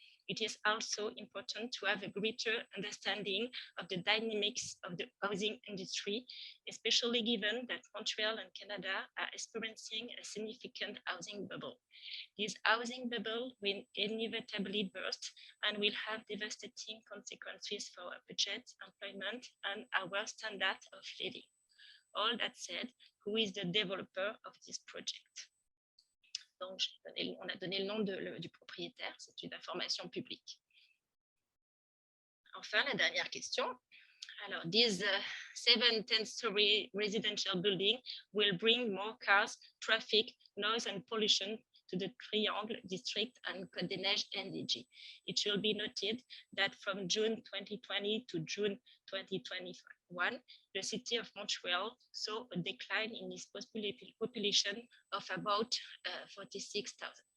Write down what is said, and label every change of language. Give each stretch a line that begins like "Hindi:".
English: it is also important to have a greater understanding of the dynamics of the housing industry, especially given that Montreal and Canada are experiencing a significant housing bubble. This housing bubble will inevitably burst and will have devastating consequences for our budget, employment, and our standard of living. All that said, who is the developer of this project?
French: Donc, on a donné le nom du propriétaire, c'est une information publique. Enfin, la dernière question.
English: Alors, this 7-10-story residential building will bring more cars, traffic, noise, and pollution to the Triangle District and Côte-des-Neiges NDG. It should be noted that from June 2020 to June 2021, the city of Montreal saw a decline in its population of about 46,000.